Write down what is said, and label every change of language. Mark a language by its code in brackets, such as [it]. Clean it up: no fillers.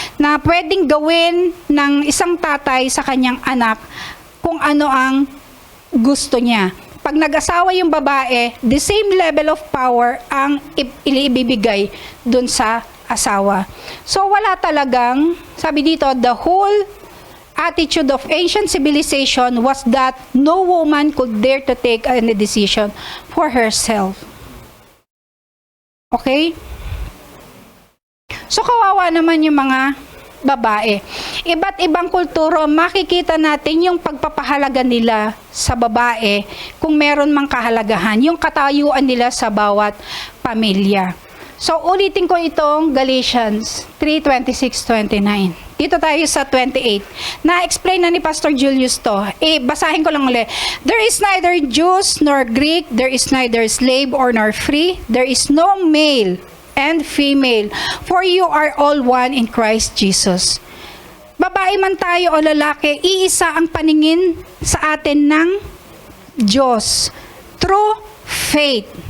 [tl] Na pwedeng gawin ng isang tatay sa kanyang anak kung ano ang gusto niya. Pag nag-asawa yung babae, [en] the same level of power [tl] ang ibibigay dun sa asawa. So wala talagang, sabi dito, [en] the whole attitude of ancient civilization was that no woman could dare to take any decision for herself. [tl] Okay? So kawawa naman yung mga babae. Iba't ibang kulturo, makikita natin yung pagpapahalaga nila sa babae kung meron mang kahalagahan, yung katayuan nila sa bawat pamilya. So, ulitin ko itong Galatians 3:26-29. Dito tayo sa 28. Na-explain na ni Pastor Julius to. Basahin ko lang ulit. [en] There is neither Jews nor Greek, there is neither slave or nor free, there is no male and female, for you are all one in Christ Jesus. [tl] Babae man tayo o lalaki, iisa ang paningin sa atin ng Diyos [en] through faith.